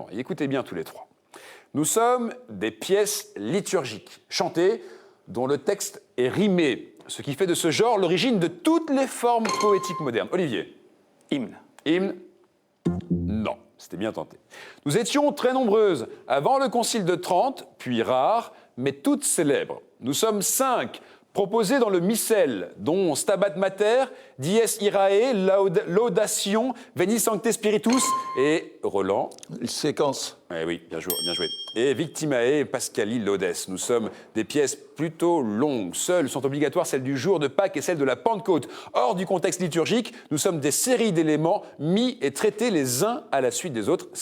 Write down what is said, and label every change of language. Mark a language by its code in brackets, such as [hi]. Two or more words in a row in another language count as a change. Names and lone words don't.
[fr] Et écoutez bien tous les 3. Nous sommes des pièces liturgiques, chantées, dont le texte est rimé, ce qui fait de ce genre l'origine de toutes les formes poétiques modernes. Olivier. Hymne. Hymne? Non, c'était bien tenté. Nous étions très nombreuses avant le Concile de Trente, puis rares, mais toutes célèbres. Nous sommes 5, proposées dans le Missel, dont Stabat Mater, Dies Irae, Laudation, Veni Sancte Spiritus et Roland. Séquence. Eh oui, bien joué, bien joué. Et Victimae, Pascali, Laudes. Nous sommes des pièces plutôt longues. Seules sont obligatoires celles du jour de Pâques et celles de la Pentecôte. Hors du contexte liturgique, nous sommes des séries d'éléments mis et traités les uns à la suite des autres.